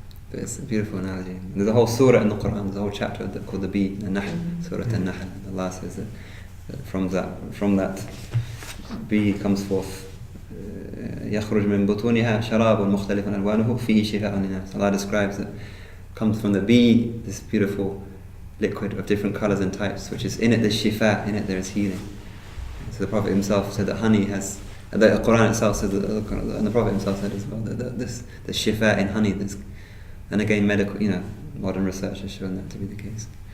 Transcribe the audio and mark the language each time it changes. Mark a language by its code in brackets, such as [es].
[en] But it's a beautiful analogy. There's a whole surah in the Qur'an, there's a whole chapter called the bee, the Nahl, Surah Al-Nahl. Allah says that from that bee comes forth [ar] يخرج من بطونها شراب مختلف ألوانه فيه شفاء للناس. [en] Allah describes it comes from the bee, this beautiful liquid of different colours and types, which is in it there's shifa, in it there is healing. So the Prophet himself said that honey has, the Qur'an itself says, and the Prophet himself said as well, that the shifa in honey, and again medical, modern research has shown that to be the case.